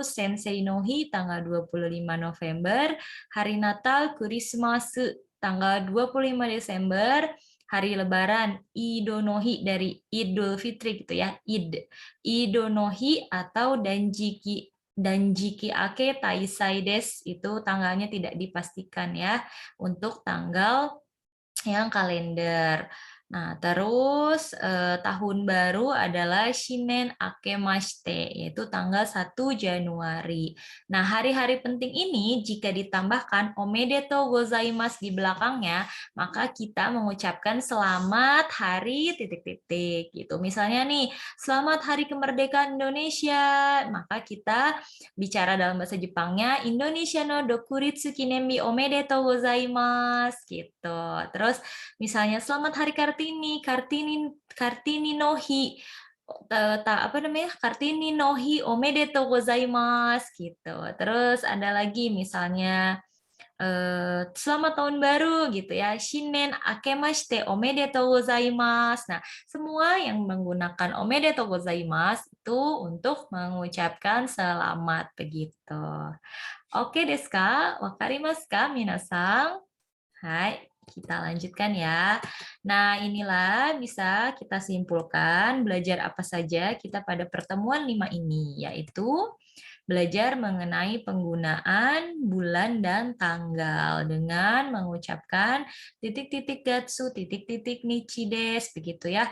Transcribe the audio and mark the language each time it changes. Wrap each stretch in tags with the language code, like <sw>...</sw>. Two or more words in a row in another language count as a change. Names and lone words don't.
<ja>先生の日</ja> <id>tanggal 25 November, Hari Natal Christmas tanggal 25 Desember, Hari Lebaran</id> <ja>イドの日</ja> <id>dari Idul Fitri gitu ya,</id> <ja>イドの日</ja> <id>atau</id> <ja>断食明け大祭</ja> <id>Des itu tanggalnya tidak dipastikan ya untuk tanggal yang kalender. Nah, terus tahun baru adalah</id> <ja>新年明けまして,</ja> <id>yaitu tanggal 1 Januari. Nah, hari-hari penting ini jika ditambahkan</id> <ja>おめでとうございます</ja> <id>di belakangnya, maka kita mengucapkan selamat hari titik-titik gitu. Misalnya nih, selamat Hari Kemerdekaan Indonesia, maka kita bicara dalam bahasa Jepangnya</id> <ja>インドネシアの独立記念日おめでとうございます</ja> <id>gitu. Terus misalnya selamat Hari Kartini,</id> <ja>カルティニの日,</ja> <id>apa namanya?</id> <ja>カルティニの日おめでとうございます</ja> <id>gitu. Terus ada lagi misalnya selamat tahun baru gitu ya.</id> <ja>新年明けましておめでとうございます.</ja> <id>Nah, semua yang menggunakan</id> <ja>おめでとうございます</ja> <id>itu untuk mengucapkan selamat begitu.</id> <ja>オーケーですか? 分かりますか、皆さん?</ja> <id>Hai, kita lanjutkan ya. Nah, inilah bisa kita simpulkan belajar apa saja kita pada pertemuan 5 ini, yaitu belajar mengenai penggunaan bulan dan tanggal dengan mengucapkan titik-titik gatsu, titik-titik nichides, begitu ya.</id>